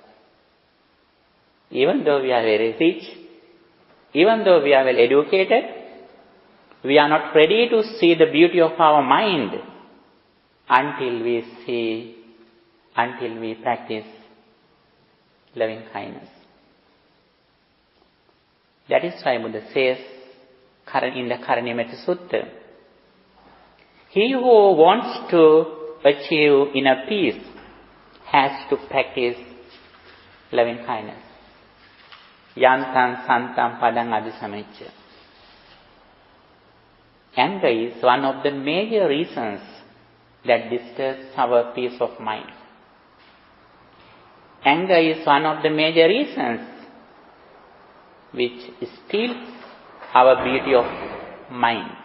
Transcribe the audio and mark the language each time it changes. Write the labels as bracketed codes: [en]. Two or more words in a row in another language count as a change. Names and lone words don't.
[en] Even though we are very rich, even though we are well educated, we are not ready to see the beauty of our mind until we practice loving kindness. That is why Buddha says in the Karanimetta Sutta, he who wants to achieve inner peace has to practice loving kindness. [pi] Yantam santam padang adisamecca. [en] Anger is one of the major reasons that disturbs our peace of mind. Anger is one of the major reasons which steals our beauty of mind.